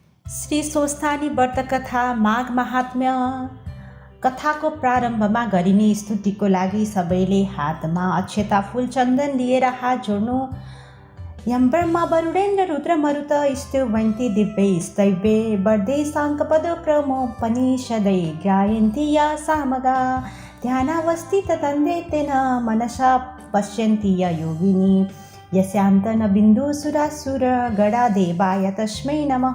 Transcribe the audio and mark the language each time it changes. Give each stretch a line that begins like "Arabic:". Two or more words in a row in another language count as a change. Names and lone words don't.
Nepali: श्री स्वस्थानी व्रत कथा माघ महात्म्य कथाको प्रारम्भमा गरिने स्तुतिको लागि सबैले हातमा अक्षता फूल चन्दन लिएर हात जोड्नु।
Sanskrit: यम ब्रह्मा वरुणेन्द्र रुद्र मरुत स्तुवन्ति दिव्यै स्तव्ये वर्धे साङ्कपद प्रमोपनिषदै गायन्ति या सामगा ध्यानावस्थित तन्देतेन मनसा पश्यन्ति य योगिनी यस्यान्त न बिन्दुसुरासुर गणादेवाय तस्मै नमः।